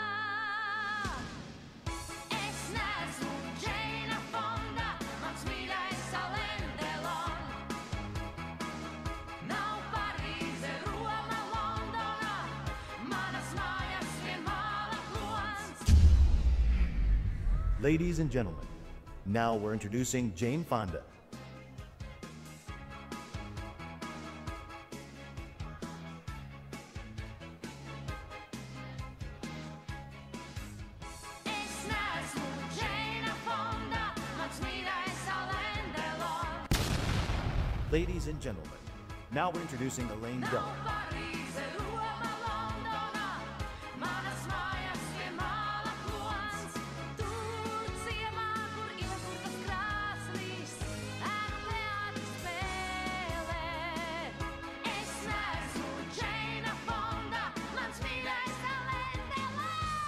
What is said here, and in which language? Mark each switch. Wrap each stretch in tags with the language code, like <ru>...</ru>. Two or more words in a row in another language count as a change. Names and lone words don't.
<lv>Es neesmu Džeina Fonda, mans mīļais Alain Delon. Nav Parīze, Roma, Londona, manas mājas vien māla klons.</lv> <en>Ladies and gentlemen, now we're introducing Jane Fonda.</en> <lv>Es neesmu Džeina Fonda, mans mīļais Alain Delon.</lv> <en>Ladies and gentlemen, now we're introducing Elaine Delon.</en> <lv>Parīze, Roma, Londona, manas mājas vienmāla klons. Tur ciemā, kur iekurtas krāsnīs, ēnu teātris spēlē. Es neesmu Džeina Fonda, mans mīļais Alain Delon.</lv>